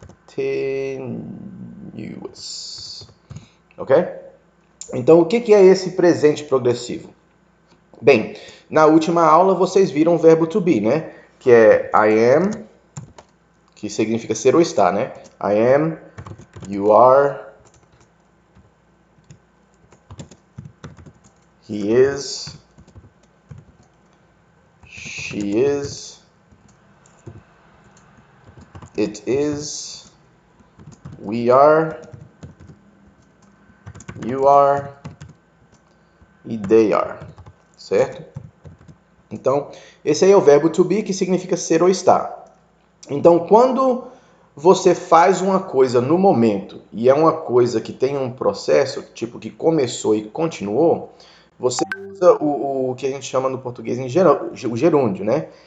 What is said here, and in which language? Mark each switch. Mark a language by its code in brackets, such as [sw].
[en] Continuous. Ok? [pt] Então, o que é esse presente progressivo? Bem, na última aula vocês viram o verbo to be, né? Que é [en] I am, [pt] que significa ser ou estar, né? [en] I am, you are, he is, she is, it is, we are, you are e they are, [pt] certo? Então, esse aí é o verbo to be, que significa ser ou estar. Então, quando você faz uma coisa no momento e é uma coisa que tem um processo, tipo que começou e continuou, você usa o que a gente chama no português o gerúndio, né?